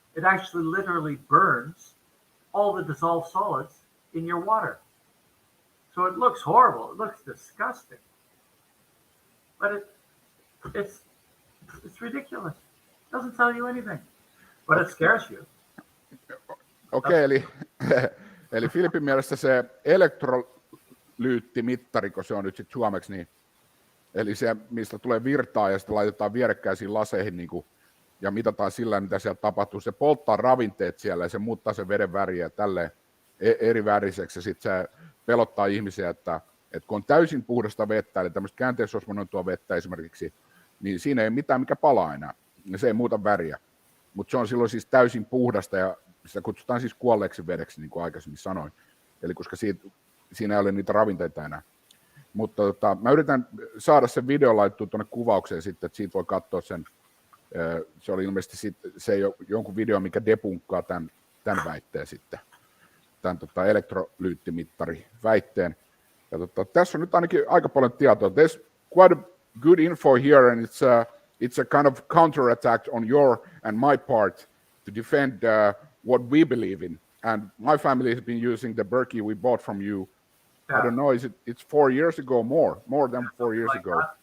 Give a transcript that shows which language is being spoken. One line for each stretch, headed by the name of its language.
English: It actually literally burns all the dissolved solids in your water. So it looks horrible. It looks disgusting. But it's ridiculous. It doesn't tell you anything. But it scares you.
Finnish: Okei, eli Filipin mielestä se elektrolyyttimittari, kun se on nyt sitten suomeksi, niin, eli se, mistä tulee virtaa ja sitten laitetaan vierekkäisiin laseihin niin kuin, ja mitataan sillä, mitä siellä tapahtuu. Se polttaa ravinteet siellä ja se muuttaa sen veden väriä tälleen eri väriseksi. Ja sitten se pelottaa ihmisiä, että kun on täysin puhdasta vettä, eli tämmöistä käänteisosmonoitua vettä esimerkiksi, niin siinä ei ole mitään, mikä palaa enää. Ja se ei muuta väriä. Mutta se on silloin siis täysin puhdasta ja sitä kutsutaan siis kuolleeksi vedeksi, niin kuin aikaisemmin sanoin. Eli koska siinä ei ole niitä ravinteita enää. Mutta mä yritän saada sen video laittua tuonne kuvaukseen sitten, että siitä voi katsoa sen. Se oli ilmeisesti se jonkun video, mikä depunkkaa tämän väitteen sitten. Tämän elektrolyyttimittari väitteen. Ja tässä on nyt ainakin aika paljon tietoa.
English: There's quite a good info here, and it's a kind of counterattack on your and my part to defend what we believe in. And my family has been using the Berkey we bought from you. Yeah. I don't know, it's 4 years ago, more than 4 years ago.